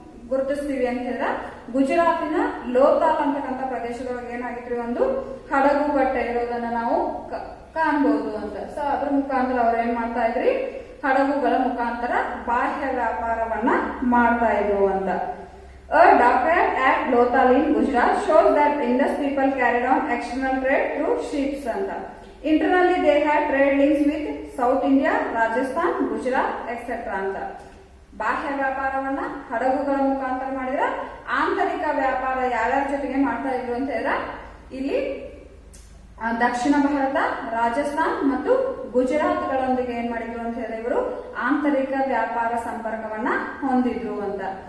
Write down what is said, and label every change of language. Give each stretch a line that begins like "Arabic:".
Kannada: ಗುರುತಿಸ್ತೀವಿ ಅಂತ ಹೇಳಿದ್ರೆ ಗುಜರಾತಿನ ಲೋತಾಲ್ ಅಂತಕ್ಕಂಥ ಪ್ರದೇಶದೊಳಗೆ ಏನಾಗಿದ್ರಿ ಒಂದು ಹಡಗು ಕಟ್ಟೆ ಇರೋದನ್ನ ನಾವು ಕಾಣಬಹುದು ಅಂತ. ಸೊ ಅದ್ರ ಮುಖಾಂತರ ಅವ್ರು ಏನ್ ಮಾಡ್ತಾ ಇದ್ರಿ, ಹಡಗುಗಳ ಮುಖಾಂತರ ಬಾಹ್ಯ ವ್ಯಾಪಾರವನ್ನ ಮಾಡ್ತಾ ಇದ್ರು ಅಂತ.
English: A document at Lothal in Gujarat shows that Indus people carried on external trade through ships
Kannada: ಅಂತ.
English: Internally they had trade links with South India, Rajasthan, Gujarat, etc.
Kannada: ಅಂತ. ಬಾಹ್ಯ ವ್ಯಾಪಾರವನ್ನ ಹಡಗುಗಳ ಮುಖಾಂತರ ಮಾಡಿದ್ರೆ ಆಂತರಿಕ ವ್ಯಾಪಾರ ಯಾರ್ಯಾರ ಜೊತೆಗೆ ಮಾಡ್ತಾ ಇದ್ರು ಅಂತ ಹೇಳಿದ್ರೆ ಇಲ್ಲಿ ದಕ್ಷಿಣ ಭಾರತ, ರಾಜಸ್ಥಾನ್ ಮತ್ತು ಗುಜರಾತ್ಗಳೊಂದಿಗೆ ಏನ್ ಮಾಡಿದ್ರು ಅಂತ ಹೇಳಿದ್ರೆ ಇವರು ಆಂತರಿಕ ವ್ಯಾಪಾರ ಸಂಪರ್ಕವನ್ನ ಹೊಂದಿದ್ರು ಅಂತ.